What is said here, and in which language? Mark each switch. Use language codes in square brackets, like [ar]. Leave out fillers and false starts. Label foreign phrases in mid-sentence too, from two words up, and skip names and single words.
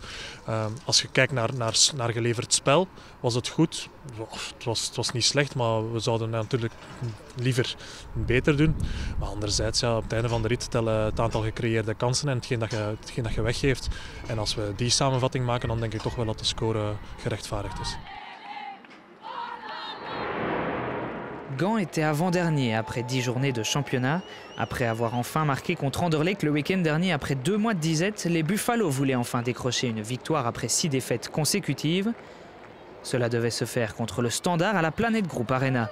[nl] Als je kijkt naar geleverd spel, was het goed. Het was niet slecht, maar we zouden natuurlijk liever beter doen. Maar anderzijds, ja, op het einde van de rit tellen het aantal gecreëerde kansen en hetgeen dat je weggeeft. En als we die samenvatting maken, dan denk ik toch wel dat de score gerechtvaardigd is. [fr] Gand était avant-dernier après 10 journées de championnat. Après avoir enfin marqué contre Anderlecht le week-end dernier après 2 mois de disette, les Buffalo voulaient enfin décrocher une victoire après 6 défaites consécutives. Cela devait se faire contre le Standard à la Planet Group Arena.